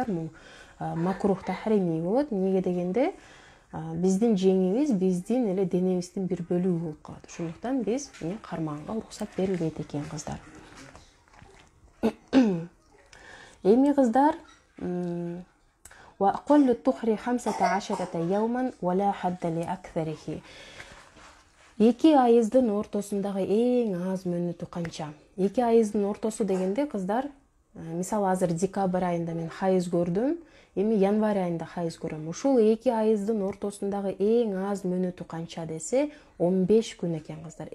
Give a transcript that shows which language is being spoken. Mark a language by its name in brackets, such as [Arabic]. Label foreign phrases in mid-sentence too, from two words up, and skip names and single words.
[Kyrgyz] Бул [Arabic] مكروه تحريمي [Kyrgyz] болот. Эмнеге дегенде, биздин жеңибиз биздин эле денебиздин бир бөлүгү болуп калат. Ошондуктан биз кармаганга уруксат берилбейт экен, кыздар. Эми, кыздар, [Arabic] وأقل الطهر 15 يوما ولا حد لأكثره. [Kyrgyz] Эки айыздын ортосундагы эң аз мөөнөтү канча? Эки айыздын ортосу дегенде кыздар, мисалы азыр декабрь айында мен хайыз көрдүм, эми январь айында хайыз көрөм. Ушул эки айыздын ортосундагы эң аз мөөнөтү канча десе, 15 күн экен кыздар.